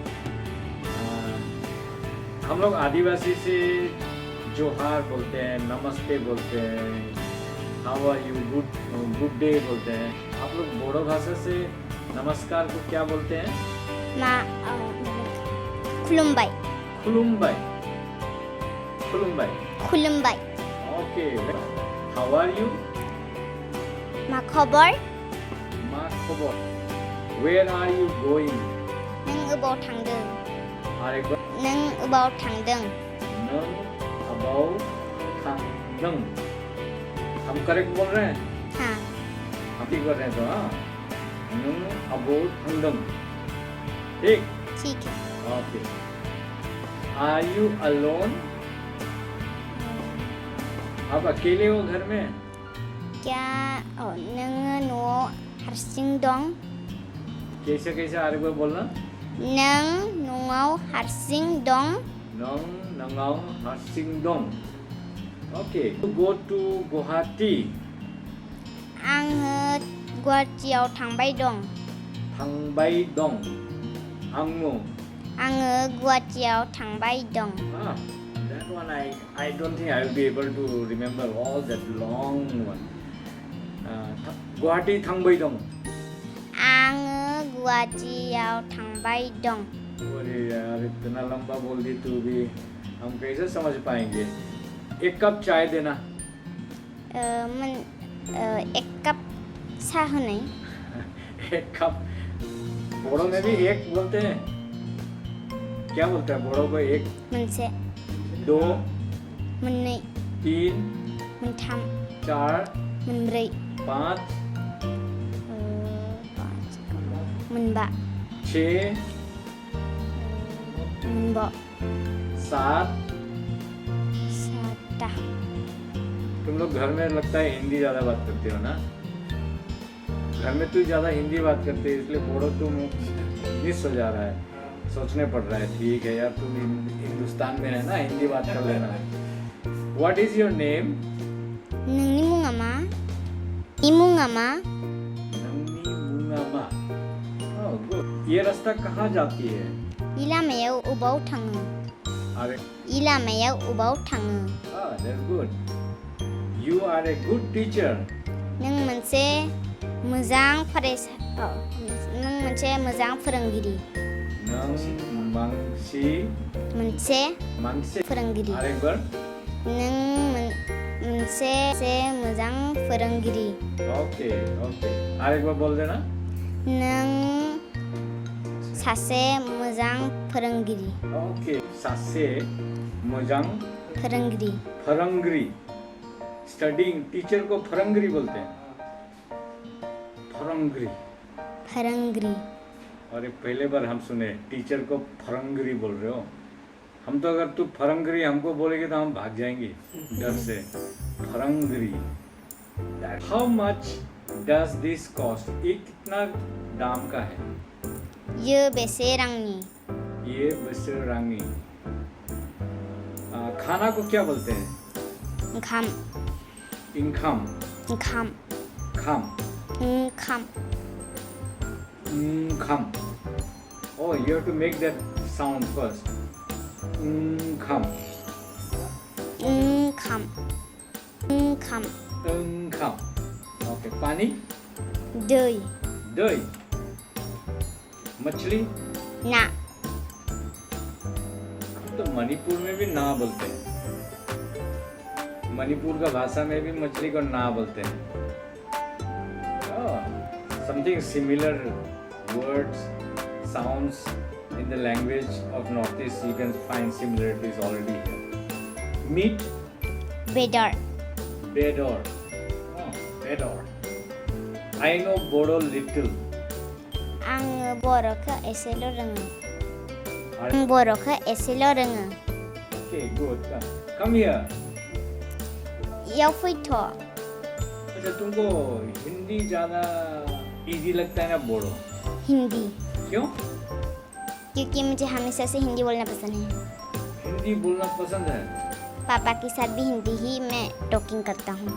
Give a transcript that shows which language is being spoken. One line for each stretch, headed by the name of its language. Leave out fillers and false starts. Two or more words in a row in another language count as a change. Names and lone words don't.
Hindi: हम लोग आदिवासी से जोहार बोलते हैं, नमस्ते बोलते हैं,
English: how are you, good day
Hindi: बोलते हैं। आप लोग बोडो भाषा से नमस्कार को क्या बोलते हैं?
Bodo: खुलुम्बाई। खुलुम्बाई। खुलुम्बाई। खुलुम्बाई।
English: Okay. How are you?
Bodo: मा खबर? मा खबर।
English: Where are you going?
Bodo: नों अबाव थांदों?
Hindi: और एक बार,
Bodo: नों अबाव थांदों? नों अबाव थांदों।
Hindi: हम करेक्ट बोल रहे हैं? हाँ। हम ठीक कर रहे हैं तो हाँ।
Bodo: नों अबाव थांदों।
Hindi: ठीक? ठीक है।
English: Okay. Are you alone?
Hindi: आप अकेले हो घर में?
Bodo: क्या नों न'आव हारसिं दं?
Hindi: कैसे कैसे आरे को बोलना?
Bodo: नों न'आव हारसिं दं? नों न'आव हारसिं दं। ओके।
English: Go to Guwahati.
Bodo: आङो गुवाहाटीयाव थांबाय दं। थांबाय दं। आङो गुवाहाटीयाव थांबाय दं।
English: That one I don't think I will be able to remember all that long one.
Bodo: गुवाहाटी थांबाय दं। आङो गुवाहाटीयाव थांबाय दं।
Hindi: अरे यार इतना लंबा बोल दी तू भी। हम कैसे समझ पाएंगे? 1 कप चाय देना।
Bodo: एक कप सा होने
Hindi: 1 कप। बोड़ो में भी 1 बोलते हैं। क्या बोलते हैं बोड़ो को? 1,
Bodo: मोनसे 2, मोननै 3, मोनथाम 4, मोनब्रै 5, मोनबा 6, मोनबा 7। सातटा
Hindi: तुम लोग घर में लगता है हिंदी ज़्यादा बात करते हो ना? घर में तू ज़्यादा हिंदी बात करते है, इसलिए बोड़ो तुम मिस हो जा रहा है, सोचने पड़ रहा है। ठीक है यार, तुम हिंदुस्तान में है ना, हिंदी बात कर लेना।
English: What is your name?
Bodo: नोंनि मुङा मा? इ मुङा मा? नंगी मुंगामा।
English: Oh, good.
Hindi: ये रास्ता कहाँ जाती है?
Bodo: इ लामायाव अबाव थाङो?
Hindi: अरे
Bodo: इ लामायाव अबाव थाङो?
English: that's good. You are a good teacher.
Bodo: नों मोनसे मोजां नों मोनसे मोजां फोरोंगिरि। नों मोनसे मानसि फोरोंगिरि।
Hindi: आरेक बार।
Bodo: नों मोनसे मोजां फोरोंगिरि।
Hindi: ओके आरेक बार बोल देना।
Bodo: नों सासे मोजां फोरोंगिरि। ओके सासे मोजां फोरोंगिरि।
English: studying teacher
Hindi: को फरंगरी बोलते हैं।
Bodo: फरंगरी।
Hindi: अरे पहले बार हम सुने टीचर को फरंगरी बोल रहे हो। हम तो अगर तू फरंगरी हमको बोलेगी तो हम भाग जाएंगे डर से।
English: फरंगरी। How much does this cost?
Hindi: ये कितना दाम का है?
Bodo: ये बेसे रांनि?
Hindi: खाना को क्या बोलते हैं?
Bodo: ओंखाम। खाम।
English: Oh, you have to make that sound first.
Hindi: Kham. Okay, पानी?
Bodo: दही।
Hindi: मछली?
Bodo: ना।
Hindi: तो मणिपुर में भी ना बोलते हैं। मणिपुर का भाषा में भी मछली को ना बोलते हैं।
English: Something similar words, sounds in the language of Northeast, you can find similarities already here. Meat?
Bodo: बेदर।
English: Bedor. Oh, bedor. I know Bodo little.
Bodo: आङो बर'खौ एसेल' रोङो।
English: Okay, good. Come here.
Bodo: याव फैथ'।
Hindi: अच्छा, तुमको हिंदी ज़्यादा इजी लगता है ना बोलो? हिंदी। क्यों? क्योंकि मुझे हमेशा से हिंदी बोलना पसंद है। हिंदी बोलना पसंद है? पापा के साथ भी हिंदी ही मैं टॉकिंग करता हूँ।